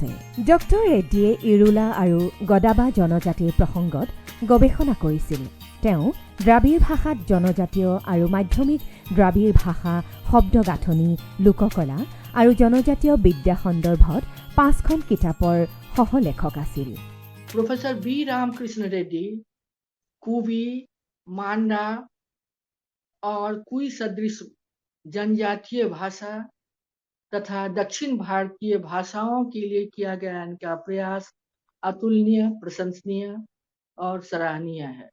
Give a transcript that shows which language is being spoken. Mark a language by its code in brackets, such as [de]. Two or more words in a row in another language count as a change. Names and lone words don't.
[as] ডক্টৰ ৰেড্ডীয়ে ইৰুলা আৰু গদাবা জনজাতিৰ প্ৰসংগত গৱেষণা কৰিছিল। তেওঁ দ্ৰাবিড় ভাষাত জনজাতীয় আৰু মাধ্যমিক দ্ৰাবিড় ভাষা শব্দ গাঁথনি লোককলা আৰু জনজাতীয় বিদ্যা সন্দৰ্ভত 5খন কিতাপৰ সহলেখক আছিল। [hi] प्रोफेसर बी रामकृष्ण रेड्डी कुवी, मांडा और कुई सदृश जनजातीय भाषा तथा दक्षिण भारतीय भाषाओं के लिए किया गया इनका प्रयास अतुलनीय, प्रशंसनीय और सराहनीय है।